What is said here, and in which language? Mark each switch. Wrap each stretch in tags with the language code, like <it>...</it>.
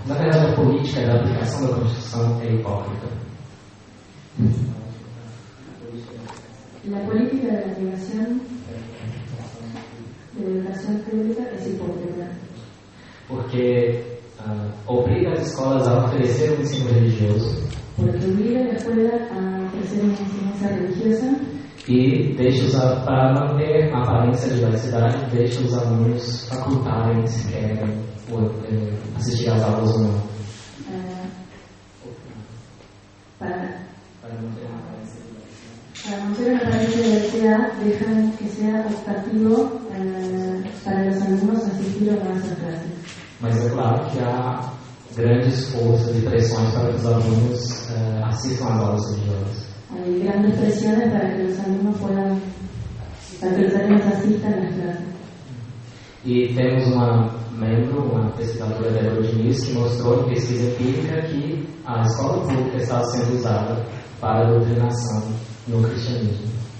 <pt>Na verdade, a política da aplicação da Constituição é hipócrita.</pt> <es>La política de la aplicación de la educación pública es hipócrita.</es> <pt>Porque obriga as escolas a oferecer um ensino religioso.</pt> <es>Porque obliga a la escuela a ofrecer una enseñanza religiosa.</es> <pt>E deixa para manter a aparência de laicidade, deixa os alunos facultarem se querem assistir às aulas ou não.</pt> <es>Para manter una apariencia de laicidad, dejan que sea optativo para los alumnos asistir a nuestras clases.</es> <pt>Mas é claro que há grandes forças e pressões para que os alunos assistam às aulas religiosas.</pt> <es>Hay grandes presiones para que los alumnos asistan a las clases.</es> <pt>E temos uma pesquisadora, Débora Diniz, que mostrou em pesquisa empírica que a escola pública estava sendo usada para a doutrinação no cristianismo.</pt>